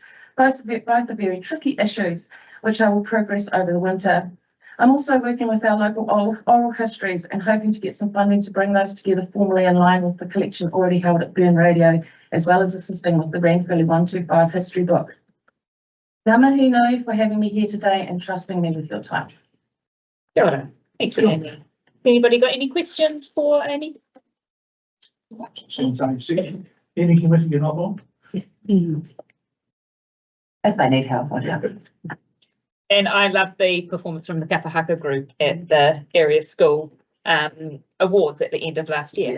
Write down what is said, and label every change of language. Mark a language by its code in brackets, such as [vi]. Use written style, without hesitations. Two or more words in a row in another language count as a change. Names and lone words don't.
[en] Both are very tricky issues, which I will progress over the winter. I'm also working with our local oral histories and hoping to get some funding to bring those together formally in line with the collection already held at Burn Radio, as well as assisting with the Ranfurly 125 history book. [mi] Ngā mihi nui [en] for having me here today and trusting me with your time. [mi] Kia ora. [en] Thank you, Amy. Anybody got any questions for Amy? Any committee you're not on? If they need help, I'll help. And I love the performance from the Kapahaka group at the area school awards at the end of last year.